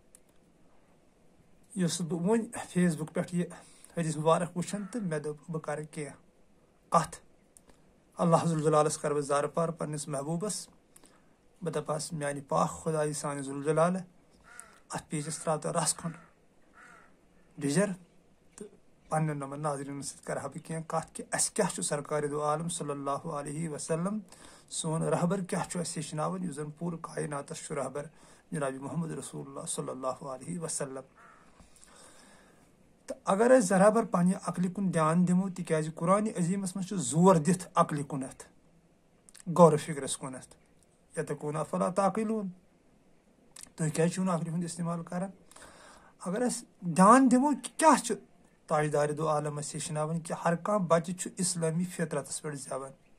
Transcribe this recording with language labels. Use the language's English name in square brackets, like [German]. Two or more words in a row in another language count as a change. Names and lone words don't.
[Kashmiri] یُس بہٕ وۄنۍ فیس بُک پٮ۪ٹھ یہِ حدیث مبارک وٕچھان تہٕ مےٚ دوٚپ بہٕ کرٕ کینٛہہ کتھ اللہ ذوالجلالس کرٕ بہٕ زارٕ پار پننِس محبوٗبس بہٕ دپہس میانہِ پاک خۄدایہِ سانہِ ذوالجلالہِ اتھ پیٖجس ترٛاو تہٕ رس کھنٛڈ ڈِجر پننٮ۪ن نۄمن ناظریٖنن سۭتۍ کرٕ ہا بہٕ کینٛہہ کتھ کہِ اسہِ کیاہ چھُ سرکارِ دو عالم [Arabic] صلی اللہ علیہ وسلم [Kashmiri] سون رہبر کیاہ چھُ اسہِ ہیٚچھناوان یُس زن پوٗرٕ کایناتس چھُ رہبر جناب محمد [Arabic] رسول اللہ صلی اللہ علیہ وسلم [Kashmiri] تہٕ اگر أسۍ برابر پننہِ عقلہِ کُن دیان دِمو تِکیازِ قرآنِ عظیٖمس منٛز چھُ زور دِتھ عقلہِ کُنتھ غورٕ فِکرس کُنتھ [Arabic] یتقوٗن افلا تعقلوٗن [Kashmiri] تُہۍ کیازِ چھِو نہٕ عقلہِ ہُنٛد استعمال کران اگر أسۍ دیان دِمو کہِ کیاہ چھُ تاجدارِ دو عالم اسہِ ہیٚچھناوان کہِ ہر کانٛہہ بچہِ چھُ اسلٲمی فطرتس پٮ۪ٹھ زٮ۪وان